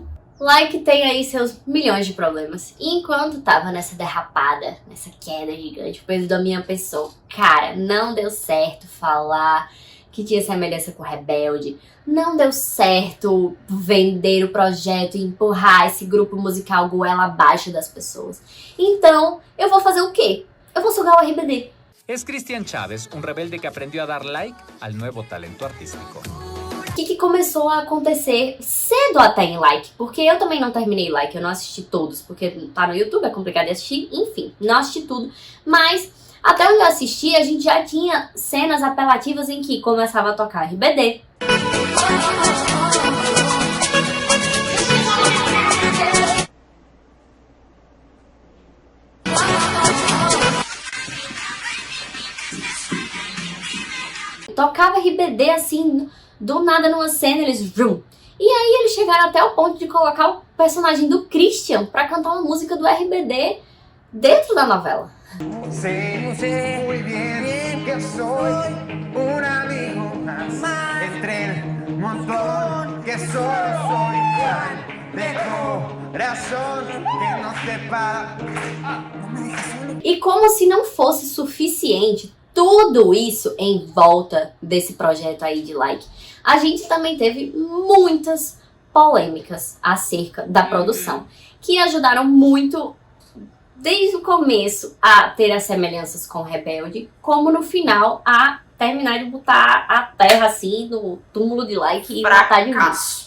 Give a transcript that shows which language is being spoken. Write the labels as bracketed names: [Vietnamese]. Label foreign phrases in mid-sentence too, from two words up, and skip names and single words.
[Portuguese] Like tem aí seus milhões de problemas. E enquanto tava nessa derrapada, nessa queda gigante, o Pedro Damião pensou, cara, não deu certo falar que tinha semelhança com Rebelde. Não deu certo vender o projeto e empurrar esse grupo musical goela abaixo das pessoas. Então, eu vou fazer o quê? Eu vou sugar o RBD. [Spanish] Es Cristian Chávez, un rebelde que aprendió a dar like al nuevo talento artístico. [Portuguese] O que começou a acontecer cedo até em Like? Porque eu também não terminei Like, eu não assisti todos, porque tá no YouTube, é complicado de assistir, enfim, não assisti tudo. Mas até onde eu assisti, a gente já tinha cenas apelativas em que começava a tocar RBD. Tocava RBD assim, do nada numa cena, eles vrum. E aí eles chegaram até o ponto de colocar o personagem do Christian pra cantar uma música do RBD dentro da novela. [Spanish] Sé muy bien que soy un amigo más entre el montón que solo soy Juan de corazón que no sepa. [Portuguese] E como se não fosse suficiente tudo isso em volta desse projeto aí de Like, a gente também teve muitas polêmicas acerca da produção, que ajudaram muito desde o começo a ter as semelhanças com Rebelde, como no final a terminar de botar a terra assim no túmulo de Like e matar de vez.